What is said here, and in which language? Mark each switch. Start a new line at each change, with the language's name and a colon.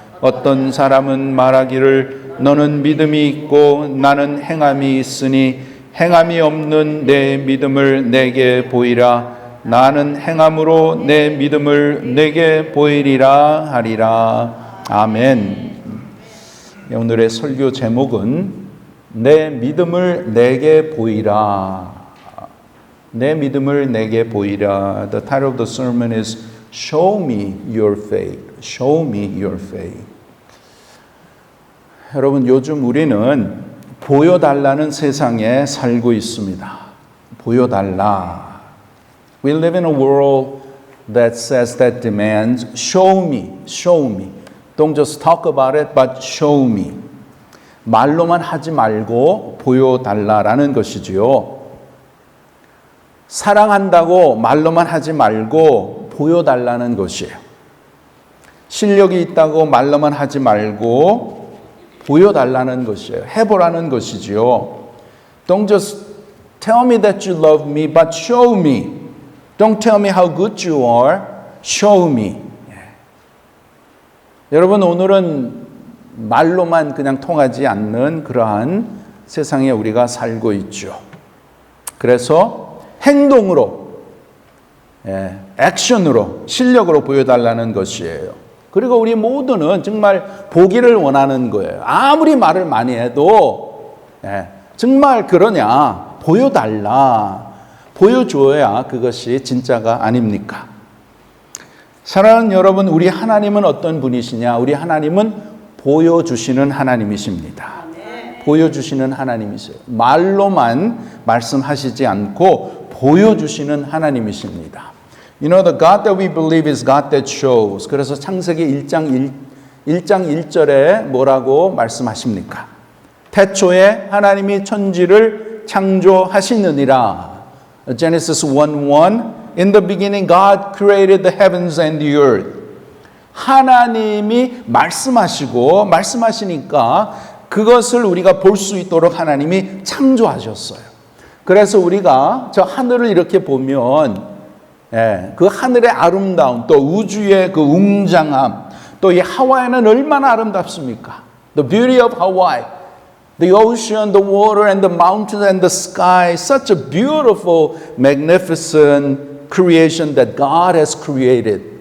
Korean: 어떤 사람은 말하기를 너는 믿음이 있고 나는 행함이 있으니 행함이 없는 내 믿음을 내게 보이라. 나는 행함으로 내 믿음을 내게 보이리라 하리라. 아멘. 오늘의 설교 제목은 내 믿음을 내게 보이라. 내 믿음을 내게 보이라.
English: The title of the sermon is Show me your faith. Show me your faith.
Korean: 여러분, 요즘 우리는 보여달라는 세상에 살고 있습니다. 보여달라.
English: We live in a world that says, that demands, show me, show me. Don't just talk about it, but show me.
Korean: 말로만 하지 말고 보여달라라는 것이지요. 사랑한다고 말로만 하지 말고 보여달라는 것이에요. 실력이 있다고 말로만 하지 말고 보여달라는 것이에요. 해보라는 것이지요.
English: Don't just tell me that you love me, but show me. Don't tell me how good you are, show me.
Korean: 여러분, 오늘은 말로만 그냥 통하지 않는 그러한 세상에 우리가 살고 있죠. 그래서 행동으로, 액션으로, 실력으로 보여달라는 것이에요. 그리고 우리 모두는 정말 보기를 원하는 거예요. 아무리 말을 많이 해도 정말 그러냐, 보여달라, 보여줘야 그것이 진짜가 아닙니까? 사랑하는 여러분, 우리 하나님은 어떤 분이시냐? 우리 하나님은 보여주시는 하나님이십니다. 보여주시는 하나님이세요. 말로만 말씀하시지 않고 보여주시는 하나님이십니다.
English: You know, the God that we believe is God that shows.
Korean: 그래서 창세기 1장 1절에 뭐라고 말씀하십니까? 태초에 하나님이 천지를 창조하시느니라.
English: Genesis 1:1 In the beginning God created the heavens and the earth.
Korean: 하나님이 말씀하시니까 그것을 우리가 볼 수 있도록 하나님이 창조하셨어요. 그래서 우리가 저 하늘을 이렇게 보면 그 하늘의 아름다움, 또 우주의 그 웅장함, 또 이 하와이는 얼마나 아름답습니까?
English: The beauty of Hawaii, the ocean, the water, and the mountains, and the sky. Such a beautiful, magnificent creation that God has created.